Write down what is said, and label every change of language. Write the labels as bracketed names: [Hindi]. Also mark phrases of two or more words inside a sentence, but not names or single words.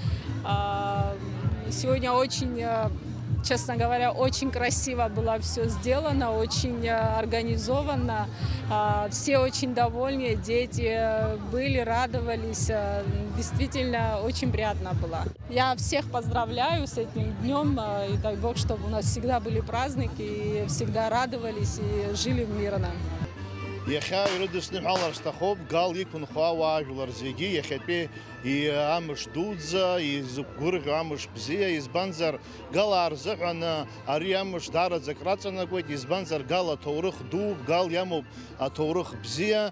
[Russian] Сегодня очень, честно говоря, очень красиво было все сделано, очень организовано. Все очень довольны, дети были, радовались. Действительно, очень приятно было. Я всех поздравляю с этим днем. И дай Бог, чтобы у нас всегда были праздники, и всегда радовались и жили мирно. [Abkhazian] Иахьа ирыдысны ҳәалар сҭахуп Гал иқәынхо ауаажәлар зегьы иахьатәи амш дуӡӡа, изықәгәырӷьо амш бзиа, избанзар Гал рзыҳәан ари амш даараӡак раҵанакуеит, избанзар Гал аҭоурых дууп, Гал иамоуп аҭоурых бзиа.